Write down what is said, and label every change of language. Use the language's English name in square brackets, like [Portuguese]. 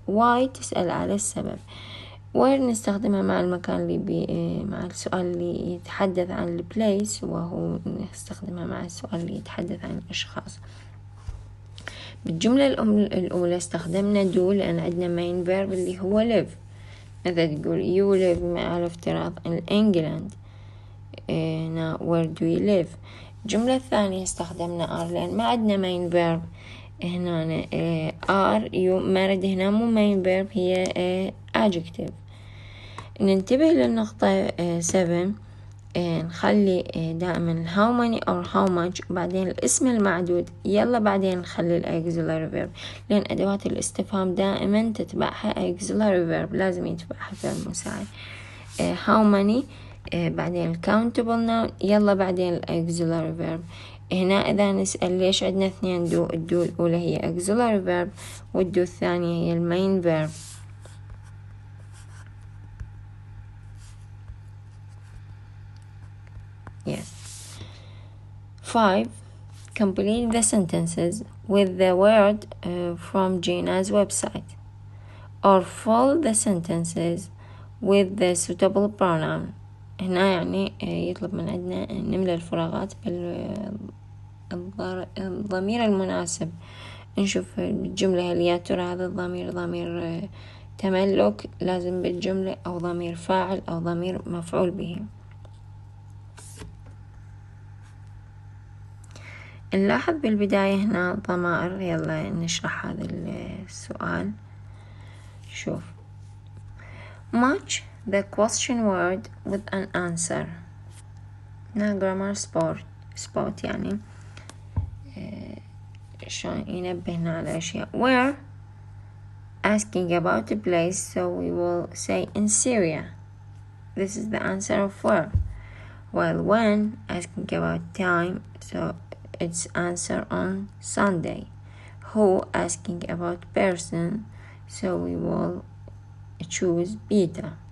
[Arabic] واي تسأل على السبب. وين نستخدمها مع المكان اللي مع السؤال اللي يتحدث عن البليس، وهو نستخدمها مع السؤال اللي يتحدث عن الأشخاص. بالجملة الأولى استخدمنا do لأن عندنا main verb اللي هو live. مثل تقول [English] you live [Arabic] على افتراض [English] in England. now where do you live. [Arabic] الجملة الثانية استخدمنا are لأن ما عندنا main verb هنا [English] are you married، [Arabic] هنا مو main verb، هي adjective. ننتبه للنقطة 7. نخلي دائما how many or how much وبعدين الاسم المعدود، يلا بعدين نخلي الauxiliary verb، لأن أدوات الاستفهام دائما تتبعها auxiliary verb، لازم يتبعها verb مساعد. [English] how many بعدين countable noun، [Arabic] يلا بعدين [English] auxiliary verb. [Arabic] هنا إذا نسأل ليش عندنا 2 do، الدو الأولى هي auxiliary verb والدو الثانية هي المين verb. [English] Yes. 5. Complete the sentences with the word from Gina's website, or fill the sentences with the suitable pronoun. [Arabic] هنا يعني يطلب من عندنا نملى الفراغات بالضمير المناسب. نشوف الجملة هل يا ترى هذا الضمير ضمير تملك لازم بالجملة، أو ضمير فاعل، أو ضمير مفعول به. نلاحظ بالبداية هنا ضمائر. يلا نشرح هذا السؤال. [English] شوف match the question word with an answer. [Arabic] هنا grammar spot يعني شلون ينبهنا على أشياء. [English] where asking about a place, so we will say in Syria. This is the answer of where. While when asking about time, so it's answer on Sunday. Who asking about person, so we will choose Peter.